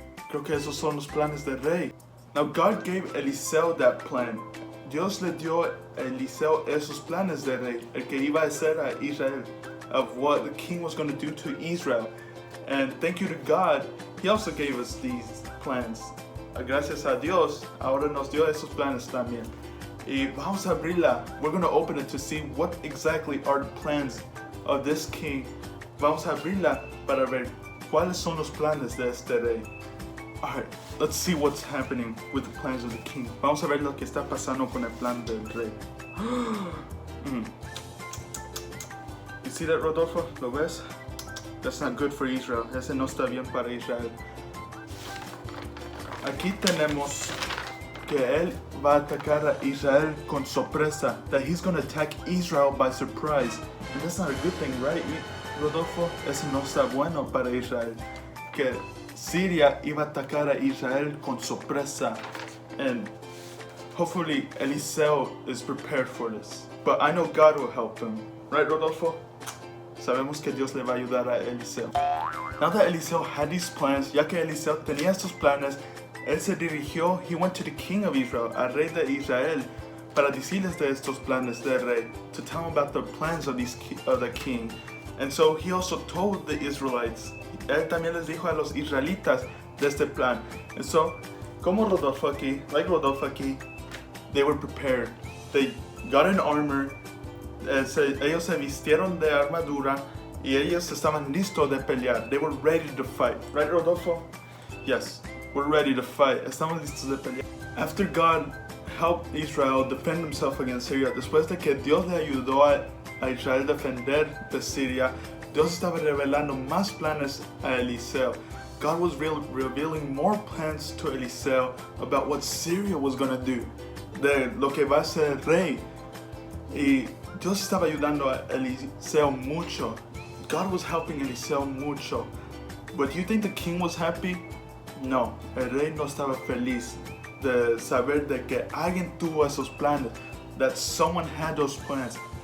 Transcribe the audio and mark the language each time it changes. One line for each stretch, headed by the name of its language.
Spanish: Creo que esos son los planes del rey.
English: Now God gave Eliseo that plan.
Spanish: Dios le dio a Eliseo esos planes del rey, el que iba a hacer a Israel,
English: of what the king was going to do to Israel. And thank you to God, He also gave us these plans.
Spanish: Gracias a Dios, ahora nos dio esos planes también. Y vamos a abrirla.
English: We're going to open it to see what exactly are the plans of this king.
Spanish: Vamos a abrirla para ver cuáles son los planes de este rey.
English: Alright, let's see what's happening with the plans of the king.
Spanish: Vamos a ver lo que está pasando con el plan del rey.
English: You see that, Rodolfo?
Spanish: ¿Lo ves?
English: That's not good for Israel.
Spanish: Ese no está bien para Israel. Aquí tenemos que él va a atacar a Israel con sorpresa.
English: That he's going to attack Israel by surprise. And that's not a good thing, right, Rodolfo?
Spanish: Eso no está bueno para Israel. Que Siria iba a atacar a Israel con sorpresa.
English: And hopefully Eliseo is prepared for this. But I know God will help him. Right, Rodolfo?
Spanish: Sabemos que Dios le va a ayudar a Eliseo.
English: Now that Eliseo had these plans,
Spanish: ya que Eliseo tenía estos planes, él se dirigió,
English: he went to the king of Israel,
Spanish: al rey de Israel, para decirles de estos planes del rey,
English: to tell him about the plans of the king. And so he also told the Israelites,
Spanish: él también les dijo a los israelitas de este plan.
English: And so,
Spanish: como Rodolfo aquí,
English: like Rodolfo aquí, they were prepared. They got an armor,
Spanish: ellos se vistieron de armadura, y ellos estaban listos de pelear.
English: They were ready to fight. Right, Rodolfo? Yes. We're ready to fight.
Spanish: Estamos listos de pelear.
English: After God helped Israel defend himself against Syria,
Spanish: después de que Dios le ayudó a Israel defender de Siria, Dios estaba revelando más planes a Eliseo.
English: God was revealing more plans to Eliseo about what Syria was going to do,
Spanish: de lo que va a ser rey. Y Dios estaba ayudando a Eliseo mucho.
English: God was helping Eliseo mucho. But do you think the king was happy?
Spanish: No, el rey no estaba feliz de saber de que alguien tuvo esos planes,
English: that someone had those plans.